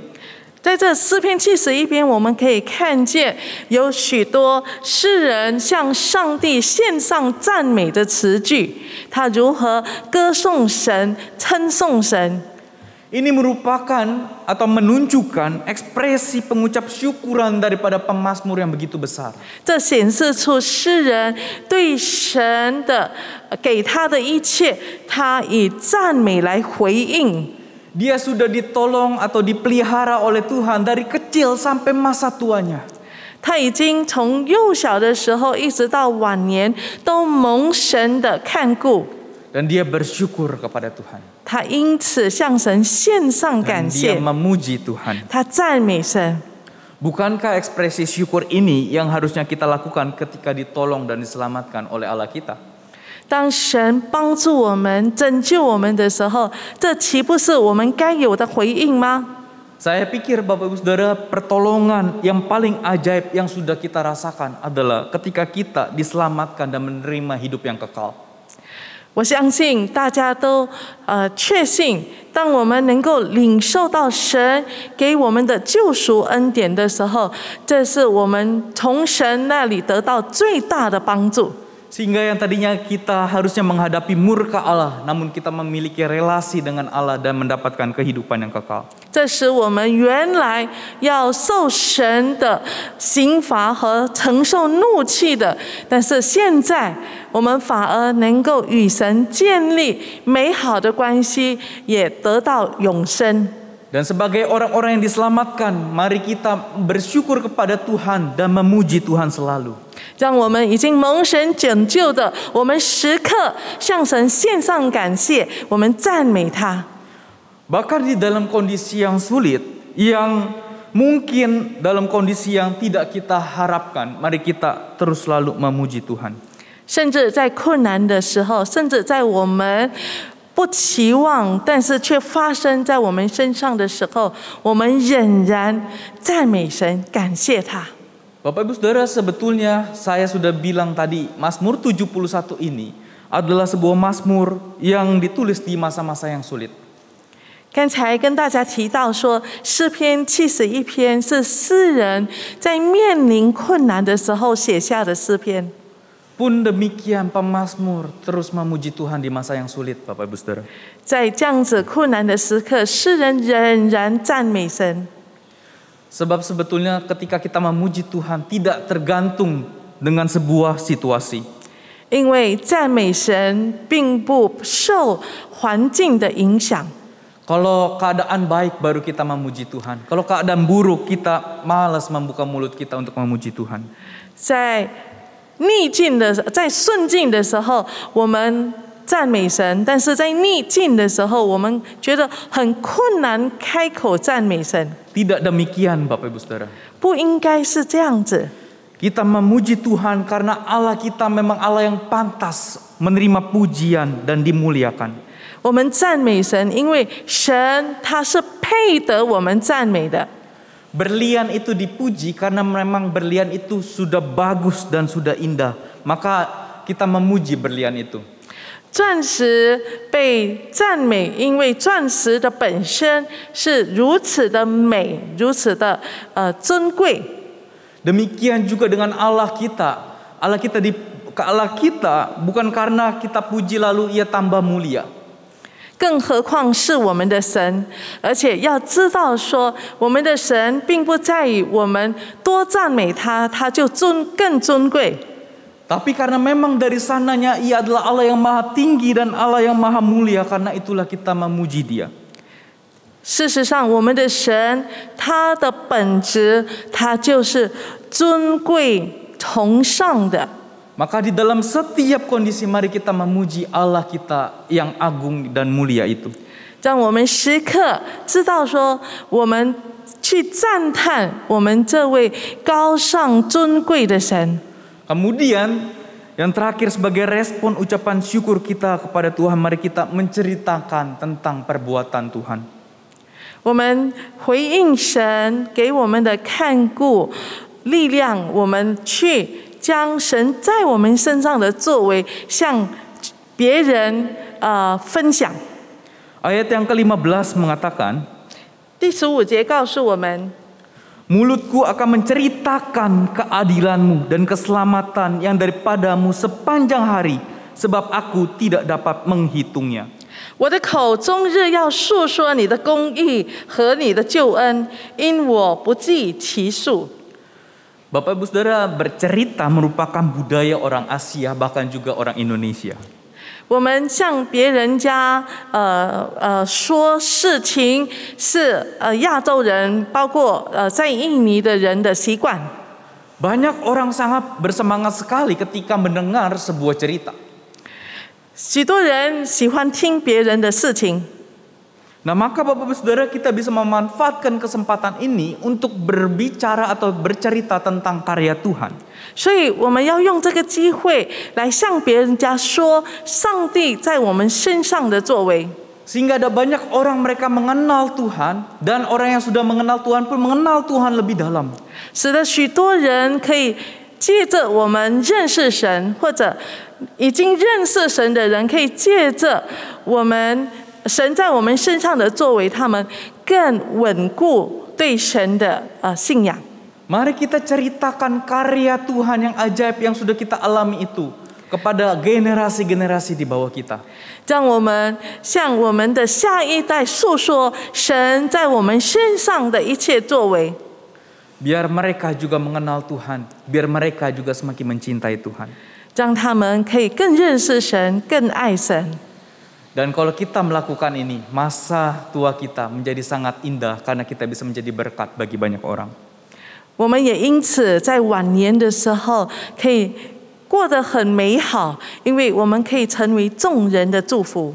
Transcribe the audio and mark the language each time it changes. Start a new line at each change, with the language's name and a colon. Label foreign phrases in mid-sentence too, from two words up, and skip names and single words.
Chinese: 在这诗篇71篇，我们可以看见有许多诗人向上帝献上赞美的词句，他如何歌颂神、称颂神。
Indonesian: Ini merupakan atau menunjukkan ekspresi pengucap syukuran daripada pemazmur yang begitu besar.
Chinese: 这显示出诗人对神的给他的一切，他以赞美来回应。
Indonesian: Dia sudah ditolong atau dipelihara oleh Tuhan dari kecil sampai masa tuanya.
Chinese: 他已经从幼小的时候一直到晚年都蒙神的看顾，
Indonesian: Dan dia bersyukur kepada Tuhan.
Chinese: 他因此向神献上
Indonesian: Dan
Chinese: 感
Indonesian: dia
Chinese: 谢，
Indonesian: memuji Tuhan.
Chinese: 他赞美神。
Indonesian: Bukankah ekspresi syukur ini yang harusnya kita lakukan ketika ditolong dan diselamatkan oleh Allah kita?
Chinese: 当神帮助我们、拯救我们的时候，这岂不是我们该有的回应吗？
Indonesian: Saya pikir Bapak Ibu Saudara, pertolongan yang paling ajaib yang sudah kita rasakan adalah ketika kita diselamatkan dan menerima hidup yang kekal.
Chinese: 我相信大家都确信，当我们能够领受到神给我们的救赎恩典的时候，这是我们从神那里得到最大的帮助。
Indonesian: Sehingga yang tadinya kita harusnya menghadapi murka Allah, namun kita memiliki relasi dengan Allah dan mendapatkan kehidupan yang kekal.
Chinese: 这使我们原来要受神的刑罚和承受怒气的，但是现在我们反而能够与神建立美好的关系，也得到永生。
Indonesian: Dan sebagai orang-orang yang diselamatkan, mari kita bersyukur kepada Tuhan dan memuji Tuhan selalu.
Chinese: 让我们已经蒙神拯救的，我们时刻向神献上感谢，我们赞美他。
Indonesian: Bahkan di dalam kondisi yang sulit, yang mungkin dalam kondisi yang tidak kita harapkan, mari kita terus selalu memuji Tuhan.
Chinese: 甚至在困难的时候，甚至在我们不期望，但是却发生在我们身上的时候，我们仍然赞美神，感谢他。
Indonesian: Bapak Ibu Saudara, sebetulnya saya sudah bilang tadi, Mazmur 71 ini adalah sebuah mazmur yang ditulis di masa-masa yang sulit.
Chinese: 刚才跟大家提到说，诗篇71篇是诗人在面临困难的时候写下的诗篇。
Indonesian: Pun demikian pemazmur terus memuji Tuhan di masa yang sulit, Bapak Ibu Saudara.
Chinese: 在这样子困难的时刻，诗人仍然赞美神。
Indonesian: Sebab sebetulnya ketika kita memuji Tuhan tidak tergantung dengan sebuah situasi.
Chinese: 因为赞美神并不受环境的影响。
Indonesian: Kalau keadaan baik baru kita memuji Tuhan. Kalau keadaan buruk kita malas membuka mulut kita untuk memuji Tuhan.
Chinese: 在逆境的，在顺境的时候，我们赞美神；但是在逆境的时候，我们觉得很困难开口赞美神。
Indonesian: Tidak demikian Bapak Ibu Saudara.
Chinese: 不应该是这样子。
Indonesian: Kita memuji Tuhan karena Allah kita memang Allah yang pantas menerima pujian dan dimuliakan.
Chinese: 我们赞美神，因为神他是配得我们赞美的。
Indonesian: Berlian itu dipuji karena memang berlian itu sudah bagus dan sudah indah. Maka kita memuji berlian itu.
Chinese: 钻石被赞美，因为钻石的本身是如此的美，如此的尊贵。
Indonesian: Demikian juga dengan Allah kita. Allah kita bukan karena kita puji lalu ia tambah mulia.
Chinese: 更何况是我们的神，而且要知道说，我们的神并不在于我们多赞美他，他就更尊贵。
Indonesian: Tapi karena memang dari sananya ia adalah Allah yang maha tinggi dan Allah yang maha mulia, karena itulah kita memuji dia.
Chinese: 事实上，我们的神他的本质，他就是尊贵崇尚的。
Indonesian: Maka di dalam setiap kondisi mari kita memuji Allah kita yang agung dan mulia itu.
Chinese: 让我们时刻知道说，我们去赞叹我们这位高尚尊贵的神。
Indonesian: Kemudian yang terakhir sebagai respon ucapan syukur kita kepada Tuhan, mari kita menceritakan tentang perbuatan Tuhan.
Chinese: 我们回应神给我们的看顾、力量，我们去将神在我们身上的作为向别人分享。
Indonesian: Ayat yang ke-15 mengatakan,
Chinese: 第15节告诉我们。
Indonesian: Mulutku akan menceritakan keadilanmu dan keselamatan yang daripadamu sepanjang hari, sebab aku tidak dapat menghitungnya.
Chinese: 我的口终日要述说你的公义和你的救恩，因我不计其数。
Indonesian: Bapak Ibu Saudara, bercerita merupakan budaya orang Asia bahkan juga orang Indonesia.
Chinese: 我们向别人家说事情是亚洲人，包括在印尼的人的习惯。
Indonesian: Banyak orang sangat bersemangat sekali ketika mendengar sebuah cerita.
Chinese: 许多人喜欢听别人的事情，
Indonesian: Nah, maka Bapak Ibu Saudara, kita bisa memanfaatkan kesempatan ini untuk berbicara atau bercerita tentang karya Tuhan.
Chinese: 所以我们要用这个机会来向别人家说上帝在我们身上的作为。
Indonesian: Sehingga ada banyak orang mereka mengenal Tuhan, dan orang yang sudah mengenal Tuhan pun mengenal Tuhan lebih dalam.
Chinese: 使得许多人可以借着我们认识神，或者已经认识神的人，可以借着我们神在我们身上的作为，他们更稳固对神的信仰。
Indonesian: Mari kita ceritakan karya Tuhan yang ajaib yang sudah kita alami itu kepada generasi-generasi di bawah kita.
Chinese: 让我们向我们的下一代诉说神在我们身上的一切作为。
Indonesian: Biar mereka juga mengenal Tuhan, biar mereka juga semakin mencintai Tuhan.
Chinese: 让他们可以更认识神，更爱神。
Indonesian: Dan kalau kita melakukan ini, masa tua kita menjadi sangat indah karena kita bisa menjadi berkat bagi banyak orang.
Chinese: 我们也因此在晚年的时候可以过得很美好，因为我们可以成为众人的祝福。